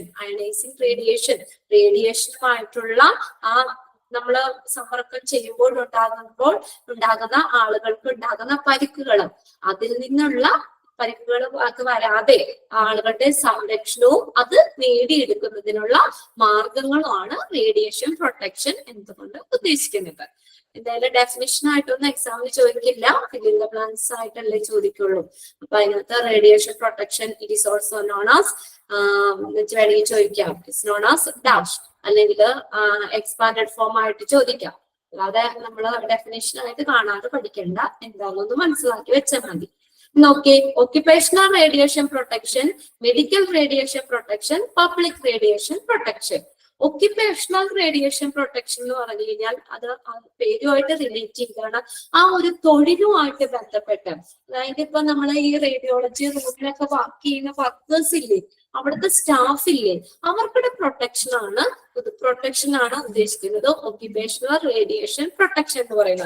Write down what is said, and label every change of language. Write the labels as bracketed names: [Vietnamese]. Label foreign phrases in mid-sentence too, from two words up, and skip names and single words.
[Malayalam] അയണൈസിംഗ് റേഡിയേഷനുമായിട്ടുള്ള ആ നമ്മള് സമ്പർക്കം ചെയ്യുമ്പോൾ ഉണ്ടാകുന്ന ആളുകൾക്ക് ഉണ്ടാകുന്ന പരിക്കുകളും അതിൽ നിന്നുള്ള പരിക്കുകൾ അത് വരാതെ ആളുകളുടെ സംരക്ഷണവും അത് നേടിയെടുക്കുന്നതിനുള്ള മാർഗങ്ങളുമാണ് [English] radiation protection [Malayalam] എന്നതുകൊണ്ട് ഉദ്ദേശിക്കുന്നത്. എന്തായാലും ഡെഫിനിഷൻ ആയിട്ടൊന്നും എക്സാമിൽ ചോദിക്കില്ല, [English] filling the blanks [Malayalam] ആയിട്ടല്ലേ ചോദിക്കുള്ളൂ. അപ്പൊ അതിനകത്ത് [English] radiation protection it is also known as [Malayalam] വേണമെങ്കിൽ ചോദിക്കാം, [English] it's known as dash, [Malayalam] അല്ലെങ്കിൽ [English] expanded form [Malayalam] ആയിട്ട് ചോദിക്കാം. അല്ലാതെ നമ്മൾ ഡെഫിനേഷൻ ആയിട്ട് കാണാതെ പഠിക്കേണ്ട, എന്താണെന്ന് മനസ്സിലാക്കി വെച്ചാൽ മതി. നോക്കി, [English] occupational radiation protection, medical radiation protection, public radiation protection. occupational radiation protection [Malayalam] എന്ന് പറഞ്ഞു കഴിഞ്ഞാൽ അത് പേരുമായിട്ട് റിലേറ്റ് ചെയ്താണ്, ആ ഒരു തൊഴിലുമായിട്ട് ബന്ധപ്പെട്ട്. അതായത് ഇപ്പൊ നമ്മൾ ഈ റേഡിയോളജി റൂമിലൊക്കെ വർക്ക് ചെയ്യുന്ന വർക്കേഴ്സ് ഇല്ലേ, അവിടുത്തെ സ്റ്റാഫ് ഇല്ലേ, അവർക്കുടെ പ്രൊട്ടക്ഷൻ ആണ് ഉദ്ദേശിക്കുന്നത് [English] occupational radiation protection [Malayalam] എന്ന് പറയുന്നത്.